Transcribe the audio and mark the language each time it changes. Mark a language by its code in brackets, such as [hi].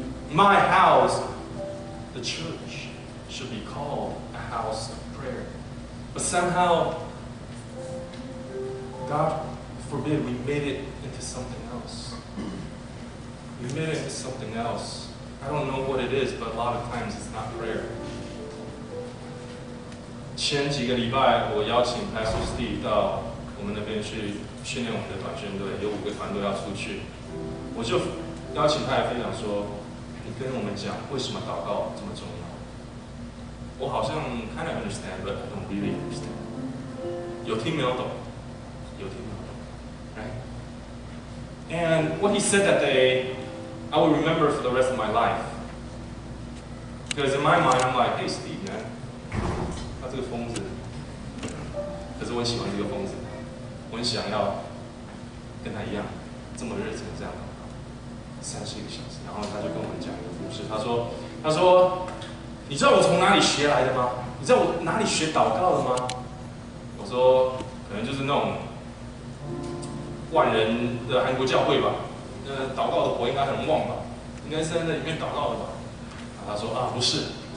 [en] My house, the church, should be called a house of prayer. But somehow, God forbid, we made it into something else. We made it into something else. I don't know what it is, but a lot of times it's not prayer. [zh] 前几个礼拜，我邀请 Pastor Steve 到我们那边去训练我们的短宣队，有5个团队要出去，我就邀请他来分享说，你跟我们讲为什么祷告这么重要。我好像 [en] kind of understand, but I don't really understand. [zh] 有听没有懂？有听没有懂 ？ [en] Right? And what he said that day, I will remember for the rest of my life. Because in my mind, I'm like, hey Steve, man. [zh] 他这个疯子，可是我很喜欢这个疯子，我很想要跟他一样这么热情这样31个小时。然后他就跟我们讲一个故事，他说，你知道我从哪里学来的吗？你知道我哪里学祷告的吗？我说，可能就是那种万人的韩国教会吧，祷告的火应该很旺吧，应该是在那里面祷告的吧。他说啊，不是。